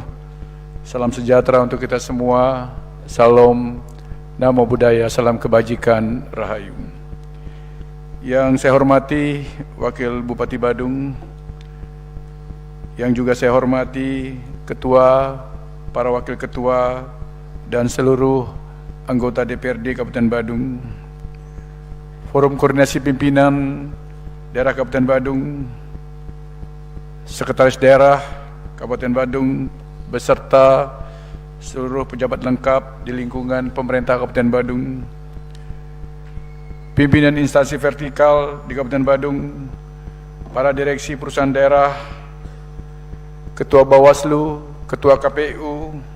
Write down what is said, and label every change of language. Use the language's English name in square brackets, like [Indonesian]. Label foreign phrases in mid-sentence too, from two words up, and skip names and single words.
[Indonesian] Salam sejahtera untuk kita semua. Salam, [Pali] namo buddhaya, [Indonesian] salam kebajikan, rahayu. Yang saya hormati Wakil Bupati Badung, yang juga saya hormati Ketua, para Wakil Ketua, dan seluruh anggota DPRD Kabupaten Badung, Forum Koordinasi Pimpinan Daerah Kabupaten Badung, Sekretaris Daerah Kabupaten Badung, beserta seluruh pejabat lengkap di lingkungan pemerintah Kabupaten Badung, pimpinan instansi vertikal di Kabupaten Badung, para direksi perusahaan daerah, Ketua Bawaslu, Ketua KPU,